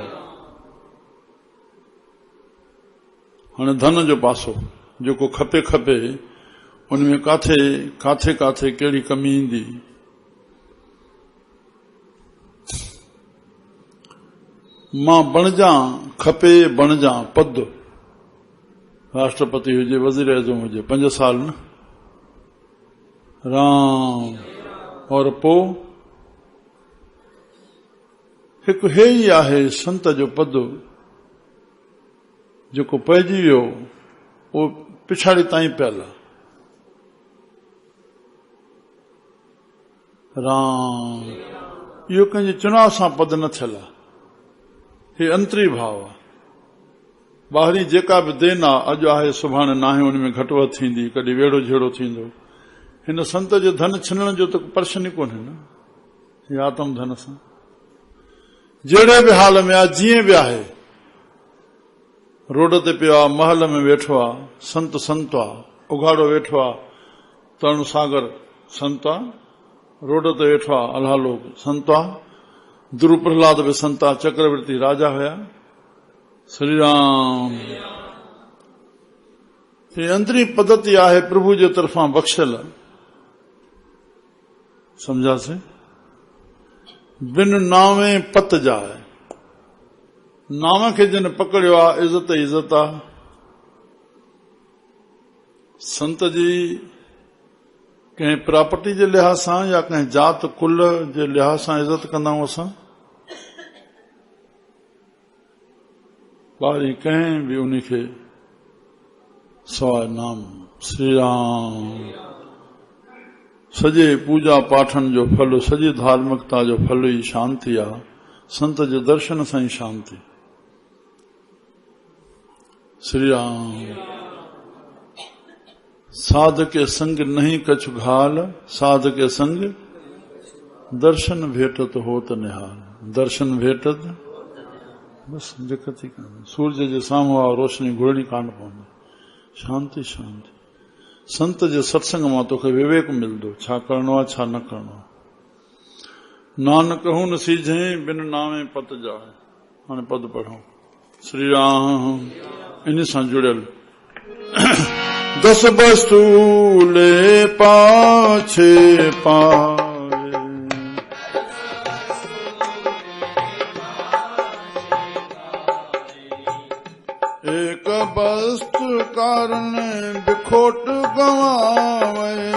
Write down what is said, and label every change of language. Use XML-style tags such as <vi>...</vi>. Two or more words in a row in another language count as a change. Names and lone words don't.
<sd>हाणे धन जो पासो जेको खपे उनमें काथे कहिड़ी कमी ईंदी। मां बणिजां, खपे बणिजां पद, राष्ट्रपति हुजे, वज़ीर आज़म हुजे, 5 साल न राम। और पो हिकु हे ई आहे संत जो पद जेको पइजी वियो, उहो पिछाड़ी ताईं पियल आहे। राम इहो कंहिंजे चुनाव सां पद न थियल आहे, हे अंतरी भाव आहे। ॿाहिरीं जेका बि देन आहे, अॼु आहे सुभाणे नाहे, उनमें घटि वधि थींदी, कॾहिं वेड़ो झेड़ो थींदो। हिन संत जो धन छिनण जो त प्रश्न ई कोन्हे न, हे आत्म धन सां जहिड़े बि हाल में आहे, जीअं बि आहे, रोड ते पियो आहे, महल में वेठो आहे, संत आहे, उघाड़ो वेठो आहे, तरुण सागर संत आहे, रोड ते वेठो आहे, अल्हालोक संत आहे, ध्रुव प्रहलाद बि संत आहे, चक्रवर्ती राजा हुया। श्री राम। ये अंतरी पद्धति आहे प्रभु जे तरफां बख्शल, समझासे।</sd> <pa>बिन नावे पत जाए,</pa> <sd>नाम खे जिन पकड़ियो आहे, इज़त आहे। संत जी कंहिं प्रॉपर्टी जे लिहाज़ सां या कंहिं जात कुल जे लिहाज़ सां इज़त कंदा आहियूं असां? ॿाहिरीं कंहिं बि उन खे सवाइ नाम। श्री राम। सॼे पूजा पाठन जो फल, सॼी धार्मिकता जो फल ई शांति आ। संत जे दर्शन सां ई शांति। श्री राम।</sd> <pa>साध के संग नहीं कछु घाल, साध के संग दर्शन भेटत होत निहाल।</pa> <sd>दर्शन भेटत बस दिक्कत ही कान्हे। सूरज जे साम्हूं आ रोशनी घुरणी कान पवंदी। शांति शांति। संत जे सत्संग मां तोखे विवेक मिलंदो, छा करणो आहे छा न करणो आहे।</sd> <pa>नानक हूं न सीझे बिन नामे पत जाए।</pa> <sd>हाणे पद पढ़ो। श्री राम। इन सां जुड़ियल</sd> <pa>10 वस्तु ले पाछे पाए, एक वस्तु कारण बिखोट गवावे,</pa>